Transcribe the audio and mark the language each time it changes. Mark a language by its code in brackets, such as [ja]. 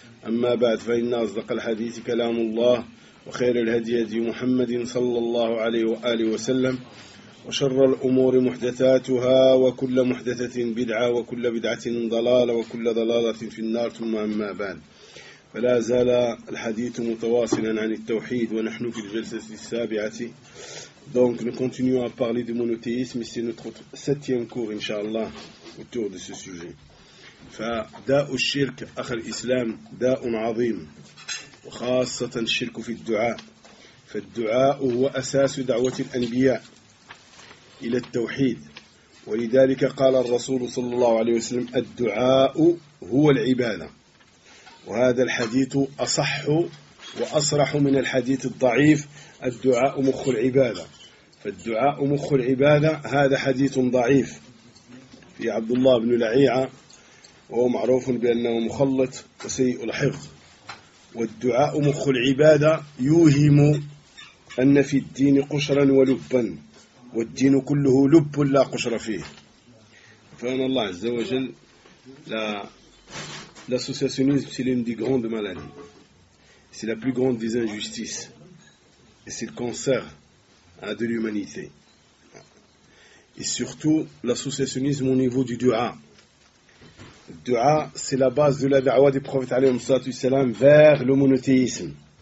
[ar] أما بعد، فإن أصدق الحديث كلام الله، وخير الهدي هدي محمد صلى الله عليه وآله وسلم، وشر الأمور محدثاتها، وكل محدثة بدعة، وكل بدعة ضلالة، وكل ضلالة في النار. ثم أما بعد، فلا زال الحديث متواصلا عن التوحيد، ونحن في الجلسة السابعة. [fr] Donc nous continuons à parler du monothéisme, et c'est notre septième cours inshallah autour de ce sujet. [ar] فداء الشرك أخ الإسلام داء عظيم، وخاصة الشرك في الدعاء. فالدعاء هو أساس دعوة الأنبياء إلى التوحيد، ولذلك قال الرسول صلى الله عليه وسلم: الدعاء هو العبادة. وهذا الحديث أصح وأصرح من الحديث الضعيف: الدعاء مخ العبادة. فالدعاء مخ العبادة، هذا حديث ضعيف في عبد الله بن لعيعة، وهو معروف بأنه مخلط وسيء الحفظ. والدعاء مخ العبادة يوهم أن في الدين قشرا ولبا، والدين كله لب لا قشر فيه. فإن الله عز وجل [fr] l'associationnisme c'est l'une des grandes maladies, c'est la plus grande des injustices, et c'est le cancer de l'humanité. Et surtout l'associationnisme au niveau du dua. Dua, c'est la base de la da'wa des prophètes والسلام, vers le monothéisme.